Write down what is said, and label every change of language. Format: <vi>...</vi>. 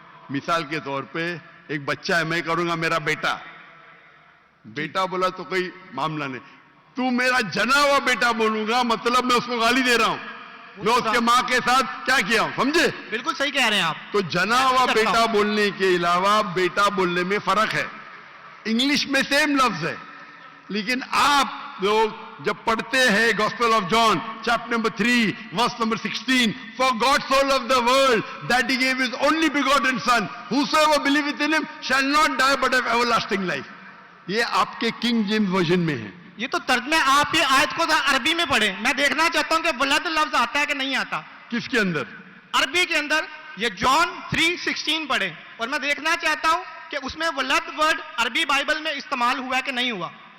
<ur>مثال کے طور پہ ایک بچہ ہے, میں کروں گا میرا بیٹا. بیٹا بولا تو کوئی معاملہ نہیں. تو میرا جنا ہوا بیٹا بولوں گا مطلب میں اس کو گالی دے رہا ہوں. میں اس کے ماں کے ساتھ کیا کیا ہوں, سمجھے؟ بالکل صحیح کہہ رہے ہیں آپ. تو جنا ہوا بیٹا بولنے کے علاوہ بیٹا بولنے میں فرق ہے. انگلش میں سیم لفظ ہے, لیکن آپ لوگ جب پڑھتے ہیں gospel of John chapter number 3 verse number 16,</ur> <en>for God so loved the world that he gave his only begotten son, whosoever believeth in him shall not die but have everlasting life.</en> <ur>یہ آپ کے king James version میں ہے. یہ تو ترجمہ آپ یہ آیت کو عربی میں پڑھیں. میں دیکھنا چاہتا ہوں کہ ولد لفظ آتا ہے کہ نہیں آتا کس کے اندر؟ عربی کے اندر. یہ جان 3:16 پڑھیں, اور میں دیکھنا چاہتا ہوں کہ اس میں ولد ورڈ عربی بائبل میں استعمال ہوا ہے کہ نہیں ہوا.</ur>